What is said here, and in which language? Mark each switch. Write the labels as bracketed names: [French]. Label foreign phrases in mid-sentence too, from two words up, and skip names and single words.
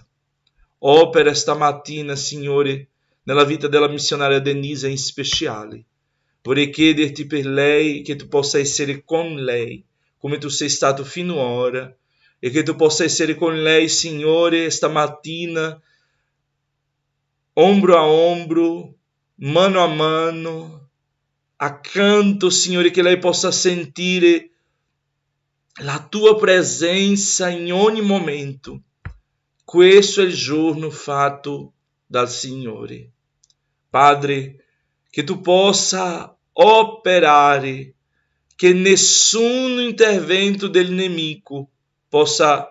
[Italian] Opera stamattina, Signore, nella vita della missionaria Denisa in speciale. Vorrei chiederti per lei che Tu possa essere con lei, come Tu sei stato finora, e che Tu possa essere con lei, Signore, stamattina, [Portuguese] ombro a ombro, [Italian] mano a mano, accanto, Signore, che lei possa sentire la Tua presenza in ogni momento. Questo è il giorno fatto dal Signore. Padre, che Tu possa operare, che nessun intervento del nemico possa